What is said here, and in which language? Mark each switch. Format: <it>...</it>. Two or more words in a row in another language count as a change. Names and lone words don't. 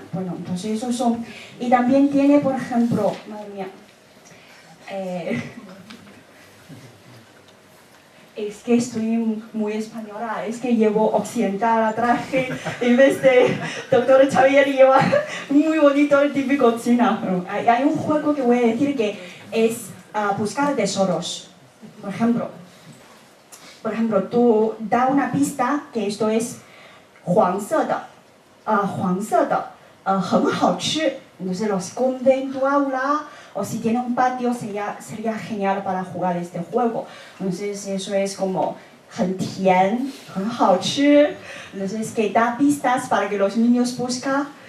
<es>Bueno, entonces esos son. Y también tiene, por ejemplo, madre mía, es que estoy muy española, es que llevo occidental a traje, en vez de doctor Xavier lleva muy bonito el típico china. Hay un juego que voy a decir que es buscar tesoros. Por ejemplo, tú da una pista que esto es</es> <zh>黄色的, 很好吃.</zh> <es>Entonces lo esconde en tu aula, o si tiene un patio sería genial para jugar este juego. Entonces eso es como</es> <zh>很甜, 很好吃.</zh> <es>Entonces que da pistas para que los niños busquen.</es>